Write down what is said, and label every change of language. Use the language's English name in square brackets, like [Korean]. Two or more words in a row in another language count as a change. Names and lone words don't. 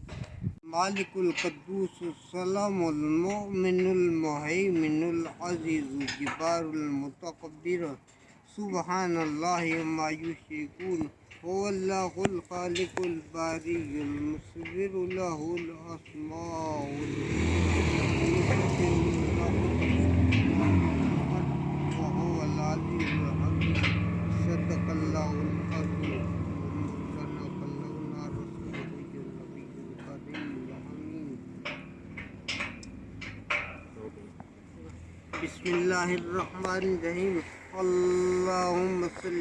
[Arabic] الملك القدوس السلام المؤمن المهيمن العزيز الجبار المتكبر سبحان الله عما يشركون هو الله الخالق البارئ المصور له الأسماء وهو العلي الحكيم صدق الله العظيم بسم الله الرحمن الرحيم اللهم صل